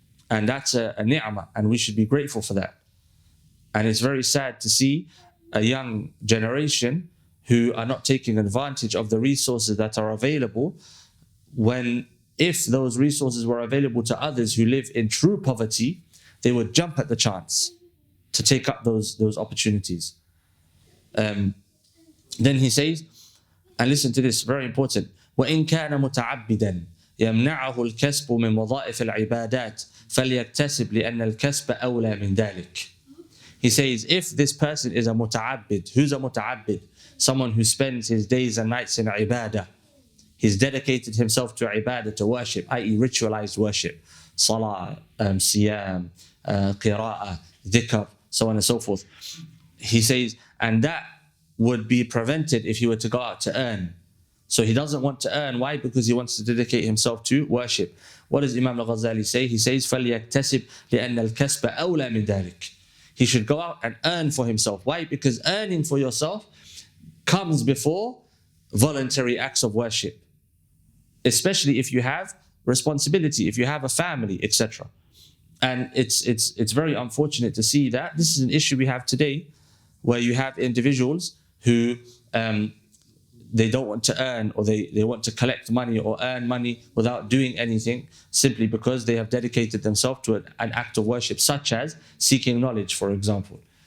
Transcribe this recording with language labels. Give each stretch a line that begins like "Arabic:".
English: And that's a ni'mah, and we should be grateful for that. And it's very sad to see a young generation who are not taking advantage of the resources that are available, when if those resources were available to others who live in true poverty, they would jump at the chance to take up those opportunities. Then he says, and listen to this, very important,
Arabic: وَإِن كَانَ مُتَعَبِّدًا يَمْنَعَهُ الْكَسْبُ مِنْ وَظَائِفِ الْعِبَادَاتِ فَلْيَكْتَسِبْ لِأَنَّ الْكَسْبَ أَوْلَى مِنْ ذَلِكَ.
English: He says, if this person is a muta'abbid, who's a muta'abbid? Someone who spends his days and nights in ibadah. He's dedicated himself to ibadah, to worship, i.e. ritualized worship. Salah, siyam, qira'ah, dhikr, so on and so forth. He says, and that would be prevented if he were to go out to earn. So he doesn't want to earn. Why? Because he wants to dedicate himself to worship. What does Imam Ghazali say? He says,
Arabic: فَلْيَكْتَسِبْ لِأَنَّ الْكَسْبَ أَوْلَى مِنْ ذَلِكَ.
English: He should go out and earn for himself. Why? Because earning for yourself comes before voluntary acts of worship, especially if you have responsibility, if you have a family, etc. And it's very unfortunate to see that. This is an issue we have today, where you have individuals who they don't want to earn, or they want to collect money or earn money without doing anything, simply because they have dedicated themselves to an act of worship, such as seeking knowledge, for example.